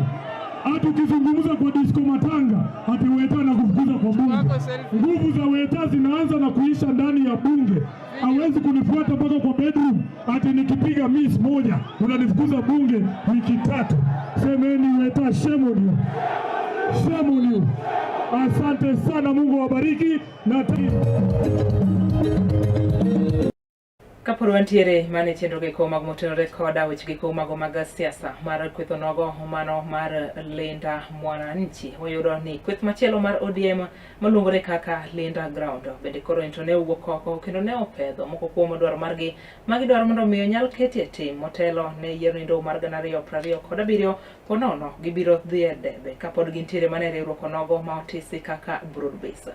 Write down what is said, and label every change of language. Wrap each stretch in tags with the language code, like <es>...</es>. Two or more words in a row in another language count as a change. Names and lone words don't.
<sw>Hata ukizungumza kwa disco matanga ati Weta anakufukuza kwa bunge. Nguvu za Weta zinaanza na kuisha ndani ya bunge. Hawezi kunifuata mpaka kwa bedroom ati nikipiga miss moja unanifukuza bunge wiki 3. Semeni Weta,</sw> <en>shame on you.</en> <sw>Asante sana, Mungu wabariki na</sw> <luo>Kapod wantiere mane chenro gi ko mag motenore koda weche gi ko mag siasa mar kwetho nogo mano mar Linda Mwananchi. Wayudo ni kweth machielo mar ODM maluongore kaka Linda Ground bende koro into ne owuok oko kendo ne opedho moko kuom dwaro margi magidwaro mondo miyo nyal ketie tim motelo ne yiero nindo mar 2027 ponono gibiro dhi e debe kapod gintiere mane riwruok nogo ma otisi kaka broadbase.</luo>